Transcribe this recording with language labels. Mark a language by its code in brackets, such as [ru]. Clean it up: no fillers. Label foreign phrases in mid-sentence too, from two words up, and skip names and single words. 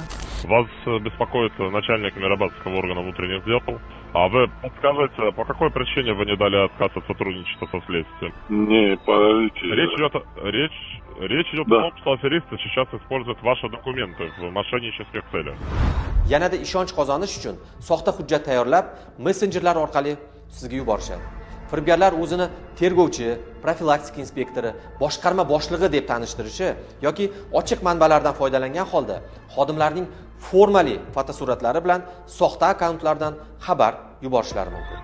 [ru] Вас беспокоит начальник Мирабадского органа внутренних дел. А вы подскажите, по какой причине вы не дали отказ от сотрудничества со следствием? Не, подождите. Речь идет о том, что аферисты сейчас используют ваши документы в мошеннических целях. [uz] Yanada ishonch qozonish uchun soxta hujjat tayyorlab, messenjerlar orqali sizga yuborishadi. Firibgarlar o'zini tergovchi, profilaktik inspektori, boshqarma boshlig'i deb tanishtirishi yoki ochiq manbalardan foydalangan holda xodimlarning formali fotosuratlari bilan soxta akkauntlardan xabar yuborishlari mumkin.